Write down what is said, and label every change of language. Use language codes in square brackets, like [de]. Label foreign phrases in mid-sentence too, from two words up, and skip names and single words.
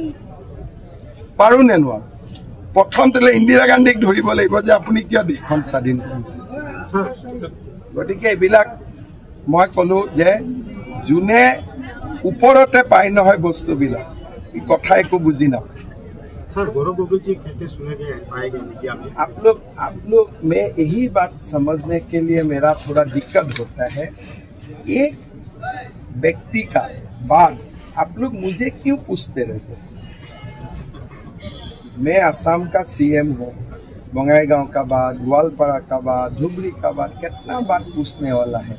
[as] পাৰো নে নোৱাৰো? প্ৰথমতে ইন্দিৰা গান্ধীক ধৰিব লাগিব যে আপুনি কিয় দেশখন স্বাধীন কৰিছে। গতিকে এইবিলাক মই ক'লো যে যোনে ওপৰতে পায় নহয় বস্তুবিলাক, এই কথা একো বুজি নাপায়। [hi] सर गौरव गोगोई जी कहते सुने गए आएंगे मीडिया में। आप लोग मैं यही बात समझने के लिए मेरा थोड़ा दिक्कत होता है। एक व्यक्ति का बात आप लोग मुझे क्यों पूछते रहते? मैं असम का CM हूँ, बंगाईगांव का बात, ग्वालपारा का बात, धुबरी का बात, कितना बात पूछने वाला है।